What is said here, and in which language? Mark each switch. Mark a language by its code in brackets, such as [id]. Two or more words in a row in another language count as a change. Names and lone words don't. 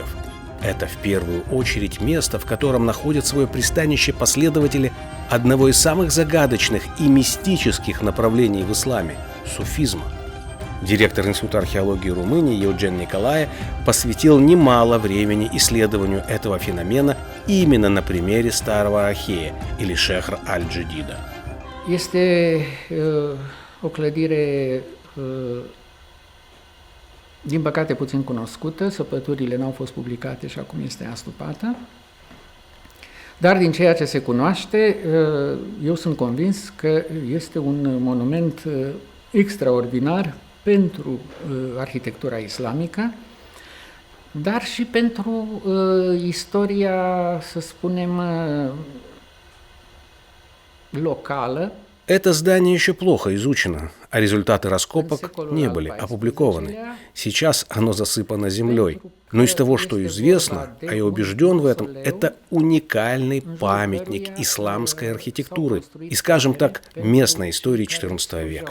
[ru] Это в первую очередь место, в котором находят свое пристанище последователи одного из самых загадочных и мистических направлений в исламе – суфизма. Директор Института археологии Румынии Eugen Nicolae посвятил немало времени исследованию этого феномена именно на примере Старого Ахея или Шехр аль-Джадида. [ro] Este o clădire, din păcate, puțin cunoscută, săpăturile n-au fost publicate și acum este astupată. Dar din ceea ce se cunoaște, eu sunt convins că este un monument extraordinar pentru arhitectura islamică, dar și pentru istoria, să spunem, locală. [ru] Это здание еще плохо изучено, а результаты раскопок не были опубликованы. Сейчас оно засыпано землей. Но из того, что известно, а я убежден в этом, это уникальный памятник исламской архитектуры и, скажем так, местной истории XIV века.